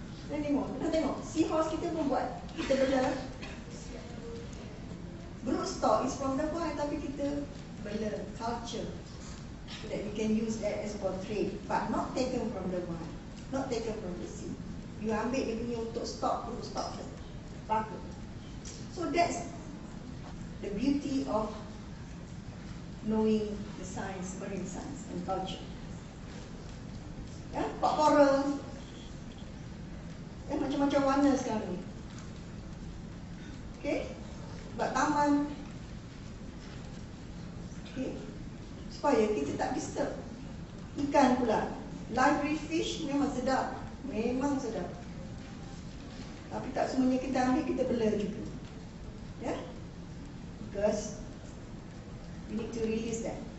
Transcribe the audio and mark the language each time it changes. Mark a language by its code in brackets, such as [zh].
[ms] Dan Nemo, dah tengok seahorse kita pun buat. Kita bela [en] broodstock is from the wild, [ms] tapi kita bela [en] culture so that we can use that as for trade, but not taken from the wild, not taken from the sea. [ms] You ambil dia punya untuk stock, broodstock bagus. [en] So that's the beauty of knowing the science, marine science and culture. [ms] Ya, pak coral, macam-macam warna sekarang ni. Okay, buat taman. Okay, supaya kita tak disturb. Ikan pula, [en] live reef fish [ms] memang sedap, memang sedap. Tapi tak semuanya kita ambil, kita bela juga. [en] Ya, because we need to release that.